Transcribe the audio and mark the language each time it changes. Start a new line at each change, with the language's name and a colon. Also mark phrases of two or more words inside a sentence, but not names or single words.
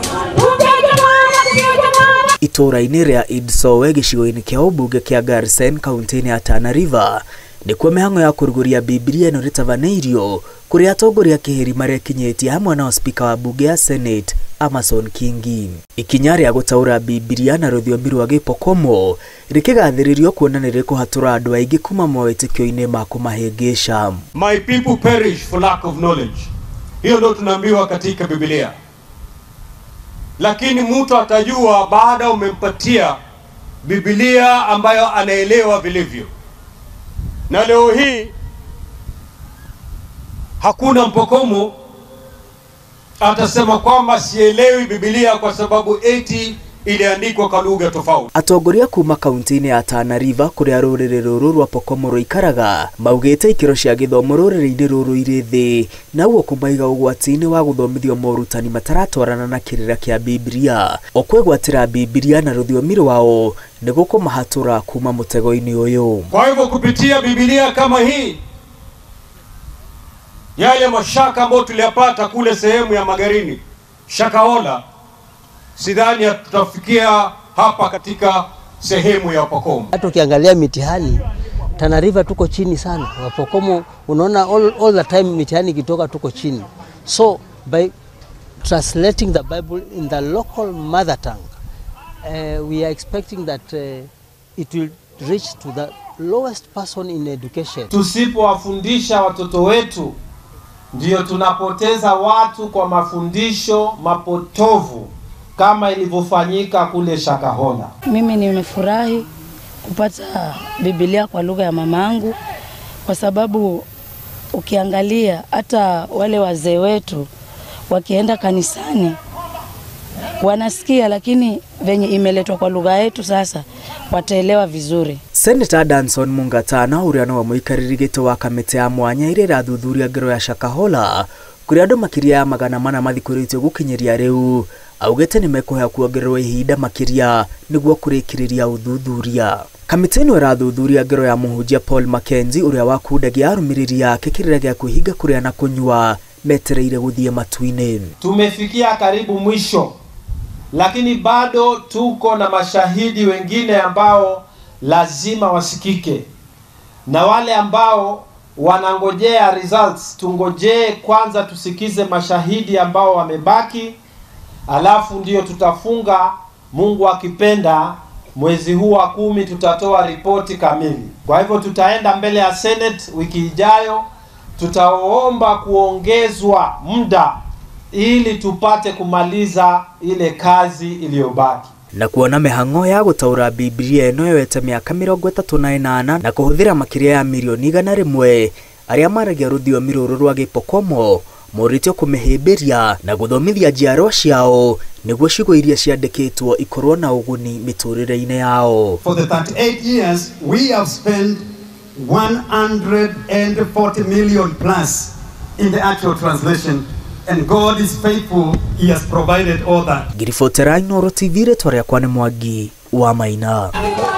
Kikuyu: Itũũra-inĩ rĩa Idsowe gĩcigo-inĩ kĩa ũmbunge kĩa Garsen kaunti-inĩ ya Tana River nĩkuo mĩhang'o ya kũrugũria Bibilia ĩno rĩtabanĩirio kũrĩa atongoria kĩhĩri marekinyĩtie hamwe na spika wa bunge ya Senate Amason Kingi. Ikinya rĩa gũtaũra Bibilia na rũthiomi rwa Pokomo rĩkĩgathĩrĩrio kuona nĩ rĩkũhatũra andũ aingĩ kuma mawĩtĩkio-inĩ ma kũmahĩngĩca.
English: My people perish for lack of knowledge.
Swahili: Hiyo ndio tunaambiwa katika Biblia. Lakini mtu atajua baada umempatia Biblia ambayo anaelewa vilivyo. Na leo hii hakuna Mpokomo atasema kwamba sielewi Biblia kwa sababu eti iliandikwa kwa lugha tofauti.
Kikuyu: Atongoria kuma kaunti-inĩ ya Tana River kũrĩa rũrĩrĩ rũrũ rwa Pokomo rũikaraga maugĩte ikĩro cia gĩthomo rũrĩrĩ-inĩ rũrũ irĩ thĩ na ũguo kũmaiga ũgwati-inĩ wa gũthomithio morutani mataratwarana na kĩrĩra kĩa Biblia. Okwĩgwatĩra Biblia na rũthiomi rwao nĩ gũkũmahatũra kuma mũtego-inĩ ũyũ.
Swahili: Kwa hivyo kupitia Biblia kama hii, yale mashaka ambayo tuliyapata kule sehemu ya Magarini, Shakahola, sidhani tutafikia hapa katika sehemu ya Pokomo. Hata ukiangalia mitihani Tana River tuko chini sana. Wa Pokomo unaona
English: all the time
Swahili: mitihani kitoka tuko chini.
English: So by translating the Bible in the local mother tongue, we are expecting that it will reach to the lowest person in education.
Swahili: Tusipowafundisha watoto wetu ndio tunapoteza watu kwa mafundisho mapotovu kama ilivyofanyika kule Shakahola. Mimi nimefurahi kupata Biblia kwa lugha ya mamangu kwa sababu ukiangalia hata wale wazee wetu wakienda kanisani wanasikia, lakini venye imeletwa kwa lugha yetu sasa wataelewa vizuri.
Kikuyu: Senator Danson Mungatana ũrĩa no mũikarĩri gĩtĩ wa kamĩtĩ ya mwanya ĩrĩa ĩrathuthuria ngero ya Shakahola kũrĩa andũ makĩria ya 400 mathikũrĩtio gũkinyĩria rĩu augĩte nĩ mekũhea kuongererwo ihinda makĩria nĩguo kũrĩkĩrĩria ũthuthuria. Kamĩtĩ ĩno ĩrathuthuria ngero ya mũhunjia Paul Mackenzie ũrĩa wakundagia arũmĩrĩri yake kĩrĩra gĩa kwĩhinga kũrĩa na kũnyua metereire gũthiĩ matu-inĩ.
Swahili: Tumefikia karibu mwisho, lakini bado tuko na mashahidi wengine ambao lazima wasikike, na wale ambao wanangojea results tungojee kwanza tusikize mashahidi ambao wamebaki, alafu ndio tutafunga. Mungu akipenda mwezi huu wa 10 tutatoa ripoti kamili. Kwa hivyo tutaenda mbele ya Senate wiki ijayo, tutaomba kuongezwa muda ili tupate kumaliza ile kazi iliyobaki.
Kikuyu: Na kuona mĩhang'o ya gũtaũra Biblia ĩno yoete mĩaka 38 na kũhũthĩra makĩria ya milioni 100 arĩa maragia rũthiomi rũrũ rwa Pokomo moritio kũmĩhĩmbĩria na gũthomithia njiarwa ciao nĩguo ciugo iria ciandĩkĩtwo ikorwo na ũguni mĩtũrĩre-inĩ yao.
English: For the 38 years we have spent 140 million plus in the actual translation, and God is faithful. He has provided all that.
Kikuyu: Ngiribotera Inooro TV, rĩtwa rĩakwa nĩ Mwangi wa Maina.